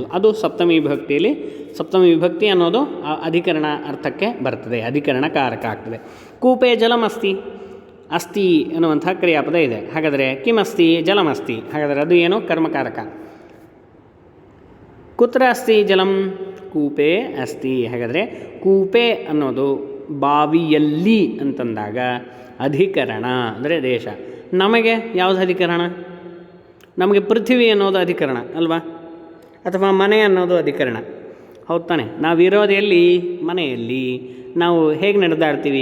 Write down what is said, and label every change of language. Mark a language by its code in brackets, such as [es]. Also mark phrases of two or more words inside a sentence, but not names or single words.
[kn] ಅದು ಸಪ್ತಮಿ ವಿಭಕ್ತಿಯಲ್ಲಿ, ಸಪ್ತಮಿ ವಿಭಕ್ತಿ ಅನ್ನೋದು ಅಧಿಕರಣ ಅರ್ಥಕ್ಕೆ ಬರ್ತದೆ, ಅಧಿಕರಣ ಕಾರಕ ಆಗ್ತದೆ. [sa] ಕೂಪೆ ಜಲಮಸ್ತಿ. [kn] ಅಸ್ತಿ ಎನ್ನುವಂಥ ಕ್ರಿಯಾಪದ ಇದೆ. ಹಾಗಾದರೆ [sa] ಕಿಮಸ್ತಿ? ಜಲಮಸ್ತಿ. [kn] ಹಾಗಾದರೆ ಅದು ಏನು? ಕರ್ಮಕಾರಕ. [sa] ಕುತ್ರ ಅಸ್ತಿ ಜಲಂ ಕೂಪೆ ಅಸ್ತಿ. [kn] ಹಾಗಾದರೆ ಕೂಪೆ ಅನ್ನೋದು ಬಾವಿಯಲ್ಲಿ ಅಂತಂದಾಗ ಅಧಿಕರಣ ಅಂದರೆ ದೇಶ. ನಮಗೆ ಯಾವುದು ಅಧಿಕರಣ? ನಮಗೆ ಪೃಥ್ವಿ ಅನ್ನೋದು ಅಧಿಕರಣ ಅಲ್ವಾ, ಅಥವಾ ಮನೆ ಅನ್ನೋದು ಅಧಿಕರಣ, ಹೌದು ತಾನೆ? ನಾವಿರೋದು ಎಲ್ಲಿ? ಮನೆಯಲ್ಲಿ. ನಾವು ಹೇಗೆ ನಡೆದಾಡ್ತೀವಿ?